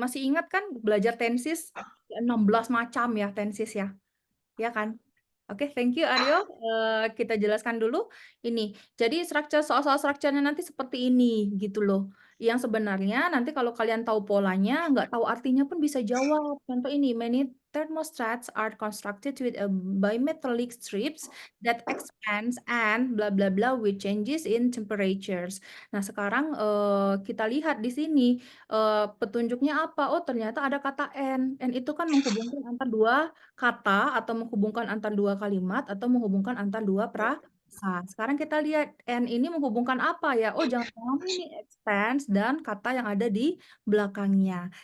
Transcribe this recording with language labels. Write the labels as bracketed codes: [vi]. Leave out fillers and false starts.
[id] Masih ingat kan belajar tensis 16 macam ya tensis ya, ya kan? Oke, [en] thank you [id] Aryo. Kita jelaskan dulu ini. Jadi soal strukturnya nanti seperti ini gitu loh. Yang sebenarnya nanti kalau kalian tahu polanya, nggak tahu artinya pun bisa jawab. Contoh ini, [en] thermostats are constructed with a bimetallic strips that expands and bla bla bla with changes in temperatures. [id] Nah, sekarang kita lihat di sini petunjuknya apa? Oh, ternyata ada kata N. N itu kan menghubungkan antar dua kata atau menghubungkan antar dua kalimat atau menghubungkan antar dua frasa. Sekarang kita lihat N ini menghubungkan apa ya? Oh, jangan-jangan ini expands dan kata yang ada di belakangnya.